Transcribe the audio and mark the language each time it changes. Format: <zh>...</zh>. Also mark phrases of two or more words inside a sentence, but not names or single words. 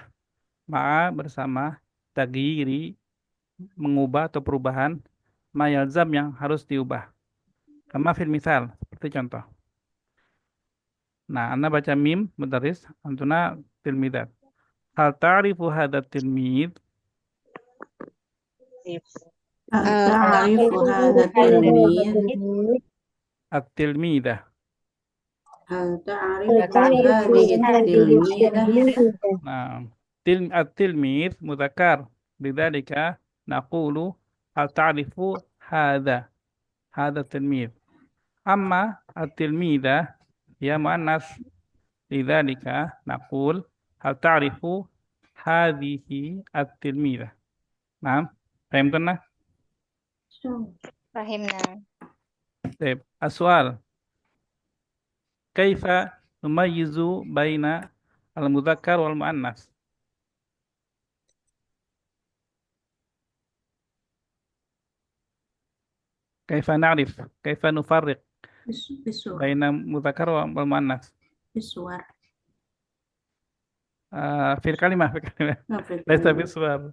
<id>Ma'a bersama taghyiri, mengubah atau perubahan. Mayalzam yang harus diubah.</id> <ar>كما في المثال,</ar> <id>seperti contoh. Nah, Anda baca mim,</id> <ar>مدرس، أنتن تلميذات. هل تعرف هذا تلميذ? تعرف هذا تلميذ? التلميذة. هل تعرف هذه تلميذة? Nah, التلميذ مذكر. بذلك نقول هل تعرف هذا تلميذ. أما التلميذة يا مؤنث. لذلك نقول هل تعرف هذه التلميذة. Nah, fahimtuna? فهمنا.</ar> <id>Baik,</id> <ar>السؤال. كيف نميز بين المذكر والمؤنث? كيف نعرف? كيف نفرق Biswar. بين مذكر والمؤنث? Biswar. في الكلمة. ليس بالصور.</ar>